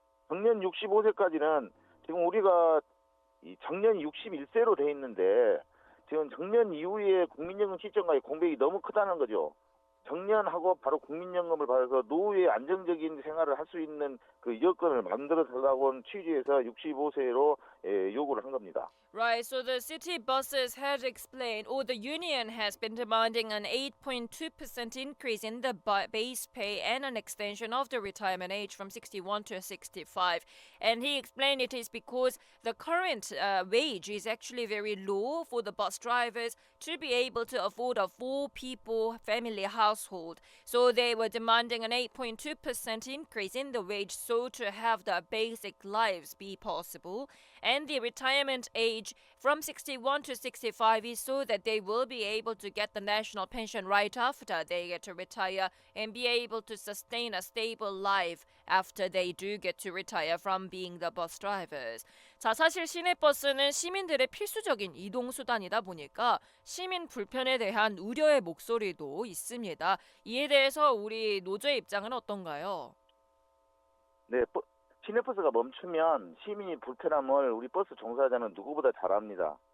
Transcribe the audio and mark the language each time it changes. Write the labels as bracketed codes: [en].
[ko] 정년 65세까지는 지금 우리가 정년 61세로 돼 있는데 지금 정년 이후에 국민연금 시점과의 공백이 너무 크다는 거죠. 정년하고 바로 국민연금을 받아서 노후에 안정적인 생활을 할 수 있는 여건을 만들어 달라고 취지에서 65세로 요구를 한 겁니다. [en] Right, so the city buses had explained, or the union has been demanding an 8.2% increase in the base pay and an extension of the retirement age from 61 to 65. And he explained it is because the current wage is actually very low for the bus drivers to be able to afford a 4-people family household. So they were demanding an 8.2% increase in the wage so to have the basic lives be possible. And the retirement age from 61 to 65 is so that they will be able to get the national pension right after they get to retire and be able to sustain a stable life after they do get to retire from being the bus drivers. [ko] 자, 사실 시내버스는 시민들의 필수적인 이동수단이다 보니까 시민 불편에 대한 우려의 목소리도 있습니다. 이에 대해서 우리 노조의 입장은 어떤가요? 네, 시내버스가 멈추면 시민이 불편함을 우리 버스 종사자는 누구보다 잘 압니다.